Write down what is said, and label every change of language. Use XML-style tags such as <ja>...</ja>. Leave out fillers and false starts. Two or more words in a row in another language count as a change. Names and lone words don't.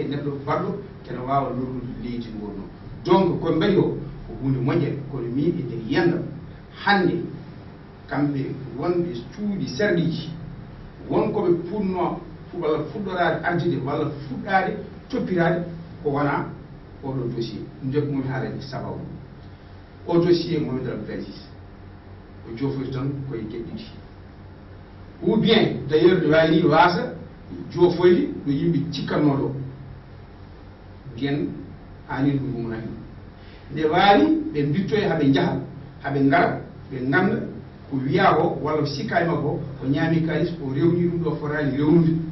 <ff>neɗɗo baɗɗo kene wawa lornude leydi ndi wonno donc koye mbaɗi o ko hunde moƴƴere kono min e nder yiyandam hannde kamɓe wonɓe cuuɗi serɗiji wonkoɓe puɗno walla fuɗɗorade arjude walla fuɗɗade toppirade ko wona oɗo dossier ndeko mum haalade sababu o dossier Mohamed Abdoulaye Aziz o jofori tan koye gueɗe ɗiɗi</ff> <fr>ou bien d' ailleurs</fr> <ff>ne wawi ni wasa jofoyde no yimɓe cikkannoɗo bien anino ɗum gumna hen nde wawi ɓe mbittoye haaɓe jaaha haaɓe gara ɓe ganda ko wiya o walla ko sikkani makko o ñaami kalis o rewni ɗum ɗo fotani rewnude</ff>